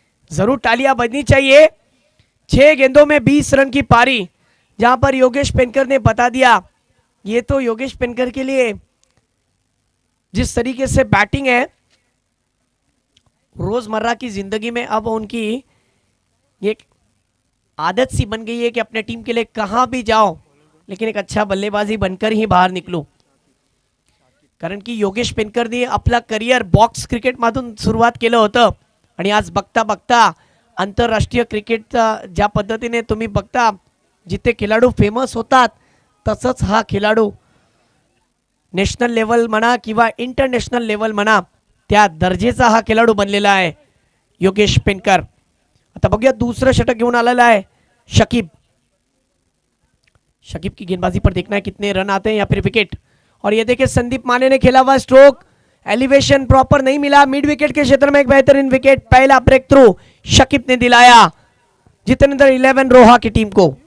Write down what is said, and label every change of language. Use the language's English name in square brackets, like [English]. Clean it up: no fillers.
[Hindi] जरूर तालियां बजनी चाहिए। 6 गेंदों में 20 रन की पारी, जहां पर योगेश पेनकर ने बता दिया, ये तो योगेश पेनकर के लिए जिस तरीके से बैटिंग है रोजमर्रा की जिंदगी में अब उनकी एक आदत सी बन गई है कि अपने टीम के लिए कहां भी जाओ लेकिन एक अच्छा बल्लेबाजी बनकर ही बाहर निकलो। [Marathi] कारण की योगेश पेनकरने आपला करिअर बॉक्स क्रिकेट मधून सुरुवात केलं होतं आणि आज बघता बघता आंतरराष्ट्रीय क्रिकेटचा ज्या पद्धतीने तुम्ही बघता, जिथे खेळाडू फेमस होतात तसंच हा खेळाडू नॅशनल लेवल म्हणा किंवा इंटरनॅशनल लेवल म्हणा त्या दर्जेचा हा खेळाडू बनलेला आहे योगेश पेनकर. आता बघूया दुसरं षटक घेऊन आलेला आहे शकीब. [Hindi] शकीब की गेंदबाजी पर देखना है कितने रन आते हैं या फिर विकेट. और ये देखिए संदीप माने ने खेला हुआ स्ट्रोक, एलिवेशन प्रॉपर नहीं मिला, मिड विकेट के क्षेत्र में एक बेहतरीन विकेट, पहला ब्रेक थ्रू शकीब ने दिलाया जितेंद्र 11 रोहा की टीम को.